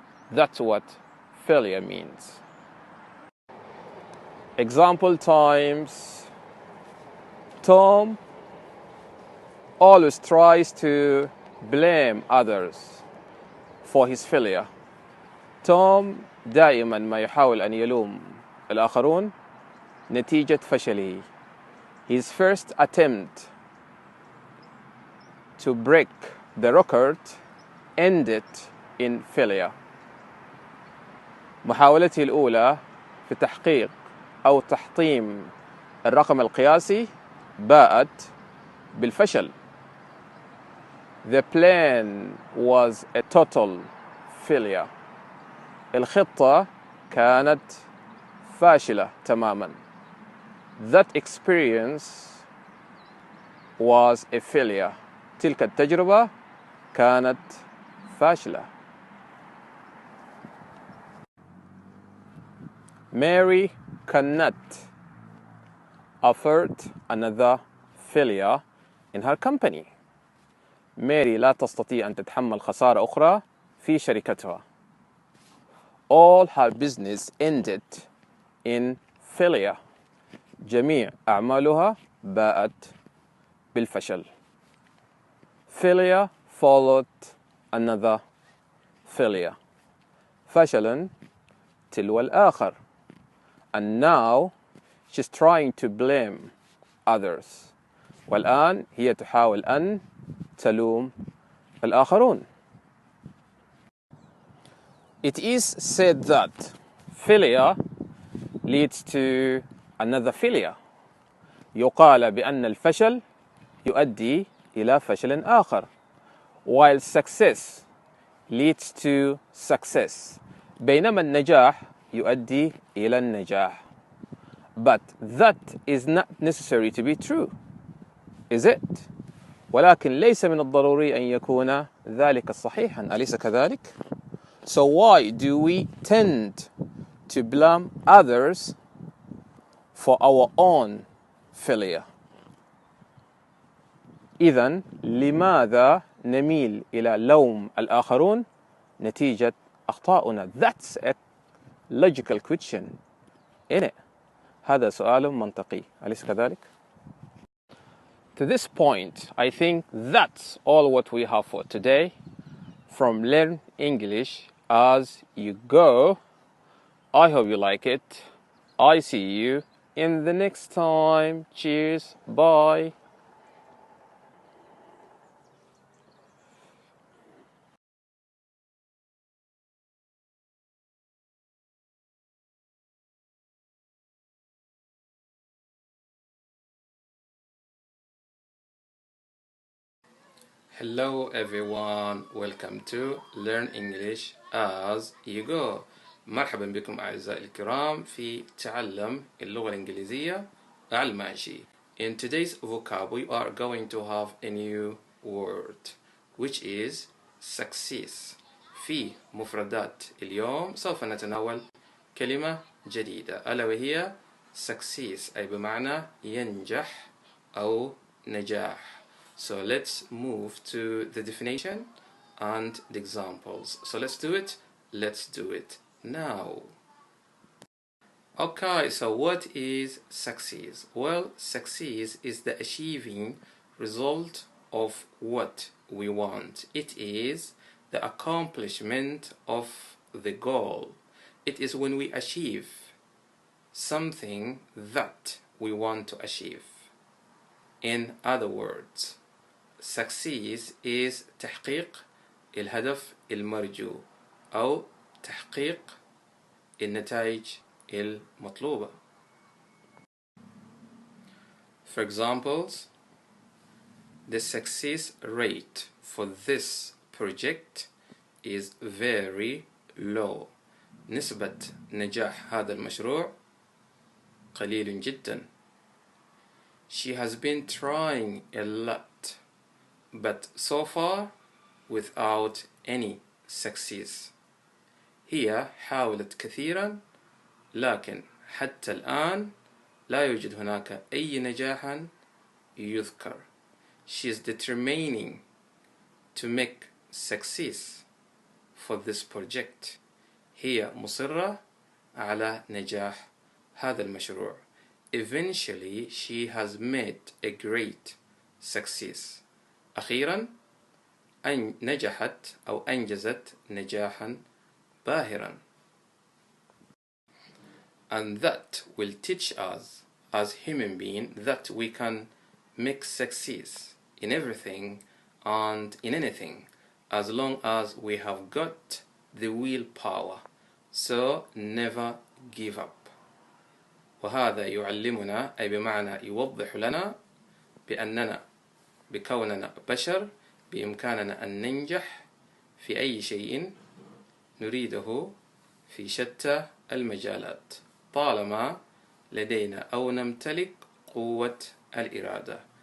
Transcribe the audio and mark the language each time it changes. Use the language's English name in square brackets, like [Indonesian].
[English] That's what failure means. Example times. Tom always tries to blame others for his failure. [Arabic] توم دائما ما يحاول أن يلوم الآخرون نتيجة فشله. [English] His first attempt to break the record ended in failure. [Arabic] محاولته الأولى في تحقيق أو تحطيم الرقم القياسي باءت بالفشل. [English] The plan was a total failure. [Arabic] الخطة كانت فاشلة تماما. [English] That experience was a failure. [Arabic] تلك التجربة كانت فاشلة. [English] Mary cannot afford another failure in her company. [Arabic] ماري لا تستطيع أن تتحمل خسارة أخرى في شركتها. [English] All her business ended in failure. [Arabic] جميع أعمالها باءت بالفشل. [English] Failure followed another failure. [Arabic] فشل تلو الآخر. [English] And now she's trying to blame others. [Arabic] والآن هي تحاول أن تلوم الآخرون. [English] It is said that failure leads to another failure. [Arabic] يقال بأن الفشل يؤدي إلى فشل آخر. [English] While success leads to success. [Arabic] بينما النجاح يؤدي إلى النجاح. [English] But that is not necessary to be true, is it? [Arabic] ولكن ليس من الضروري أن يكون ذلك صحيحا، أليس كذلك؟ [English] So why do we tend to blame others for our own failure? [Arabic] إذن لماذا نميل إلى لوم الآخرون نتيجة أخطائنا؟ [English] That's a logical question, isn't it? [Arabic] هذا سؤال منطقي، أليس كذلك؟ [English] To this point, I think that's all what we have for today from Learn English as you go. I hope you like it. I see you in the next time. Cheers. Bye. Hello everyone, welcome to Learn English as you go. [Arabic] مرحبا بكم أعزائي الكرام في تعلم اللغة الإنجليزية على الماشي. [English] In today's vocab we are going to have a new word which is success. [Arabic] في مفردات اليوم سوف نتناول كلمة جديدة ألا وهي success أي بمعنى ينجح أو نجاح. [English] So let's move to the definition and the examples. So let's do it. Let's do it now. Okay, so what is success? Well, success is the achieving result of what we want. It is the accomplishment of the goal. It is when we achieve something that we want to achieve. In other words, success is [Arabic] تحقيق الهدف المرجو أو تحقيق النتائج المطلوبة. [English] For examples, the success rate for this project is very low. [Arabic] نسبة نجاح هذا المشروع قليل جدا. [English] She has been trying a lot, but so far without any success. [Arabic] هي حاولت كثيرا لكن حتى الآن لا يوجد هناك أي نجاح يذكر. [English] She is determining to make success for this project. [Arabic] هي مصرة على نجاح هذا المشروع. [English] Eventually she has made a great success. [Arabic] أخيرا نجحت أو أنجزت نجاحا باهرا. [English] And that will teach us as human beings that we can make success in everything and in anything as long as we have got the willpower. So never give up. [Arabic] وهذا يعلمنا أي بمعنى يوضح لنا بأننا بكوننا بشر بإمكاننا أن ننجح في أي شيء نريده في شتى المجالات طالما لدينا أو نمتلك قوة الإرادة.